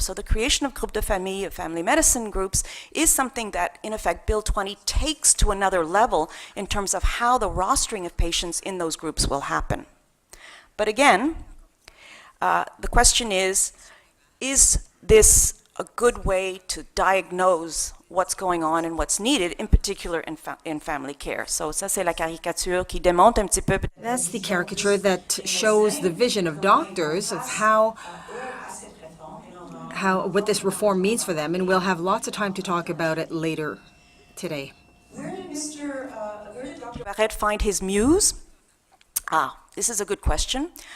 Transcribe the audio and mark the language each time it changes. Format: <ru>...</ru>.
<en>So the creation of groupe de famille, of family medicine groups, is something that, in effect, Bill 20 takes to another level in terms of how the rostering of patients in those groups will happen. But again, the question is this a good way to diagnose what's going on and what's needed, in particular in family care?</en> <fr>So ça, c'est la caricature qui démontre un petit peu.</fr> <en>That's the caricature that shows the vision of doctors of what this reform means for them, and we'll have lots of time to talk about it later today. Where did Dr. Barrette find his muse? This is a good question.</en>